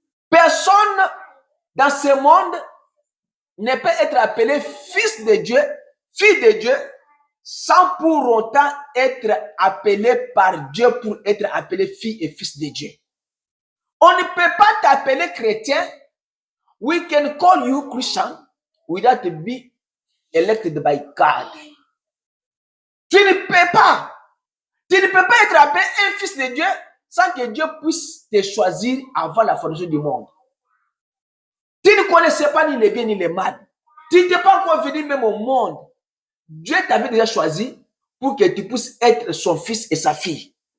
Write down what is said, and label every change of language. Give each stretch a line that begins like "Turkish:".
French: Personne dans ce monde ne peut être appelé fils de Dieu, fille de Dieu, sans pour autant être appelé par Dieu pour être appelé fille et fils de Dieu. On ne peut pas t'appeler chrétien.
English: We can call you Christian without being elected by God.
French: Tu ne peux pas. Tu ne peux pas être appelé un fils de Dieu sans que Dieu puisse te choisir avant la fondation du monde. Tu ne connaissais pas ni les biens ni les mal. Tu n'étais pas encore venu même au monde. Dieu t'avait déjà choisi pour que tu puisses être son fils et sa fille.